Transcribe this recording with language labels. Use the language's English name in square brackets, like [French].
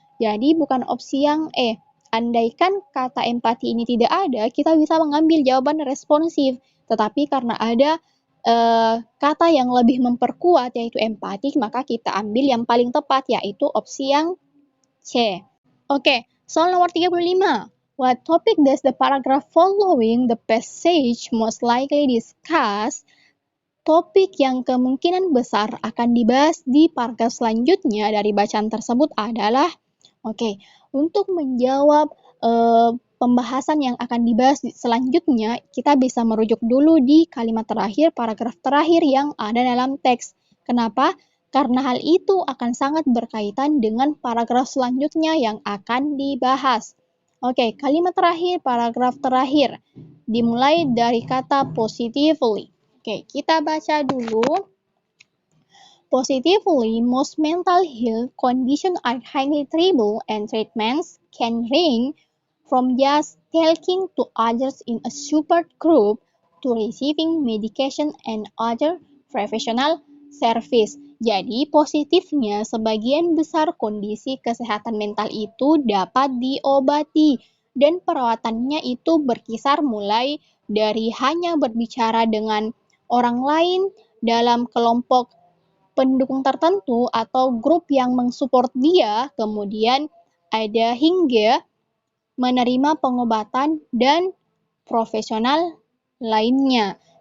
[Indonesian] Jadi bukan opsi yang E. Andaikan kata empati ini tidak ada, kita bisa mengambil jawaban responsif. Tetapi karena ada kata yang lebih memperkuat yaitu empati, maka kita ambil yang paling tepat yaitu opsi yang C. Soal nomor 35. [English] What topic does the paragraph following the passage most likely discuss? [Indonesian] Topik yang kemungkinan besar akan dibahas di paragraf selanjutnya dari bacaan tersebut adalah, untuk menjawab pembahasan yang akan dibahas selanjutnya, kita bisa merujuk dulu di kalimat terakhir, paragraf terakhir yang ada dalam teks. Kenapa? Karena hal itu akan sangat berkaitan dengan paragraf selanjutnya yang akan dibahas. Kalimat terakhir, paragraf terakhir, dimulai dari kata positively. Kita baca dulu. [English] Positively, most mental health conditions are highly treatable and treatments can range from just talking to others in a support group to receiving medication and other professional service. [Indonesian] Jadi, positifnya sebagian besar kondisi kesehatan mental itu dapat diobati dan perawatannya itu berkisar mulai dari hanya berbicara dengan orang lain dalam kelompok pendukung tertentu atau grup yang mensupport dia, kemudian ada hingga menerima pengobatan dan profesional lainnya.